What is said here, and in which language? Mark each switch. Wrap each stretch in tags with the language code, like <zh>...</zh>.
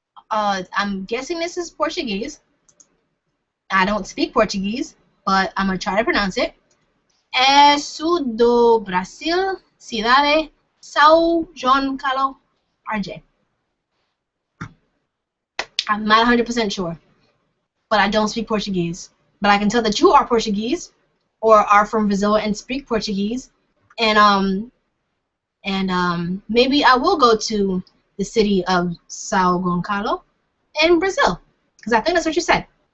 <en>I'm guessing this is Portuguese. I don't speak Portuguese, but I'm gonna try to pronounce it.</en> <pt>É sul do Brasil, cidade São João Carlos, RJ.</pt> <en>I'm not 100% sure, but I don't speak Portuguese. But I can tell that you are Portuguese, or are from Brazil and speak Portuguese, and maybe I will go to the city of São Gonçalo in Brazil, because I think that's what you said.</en>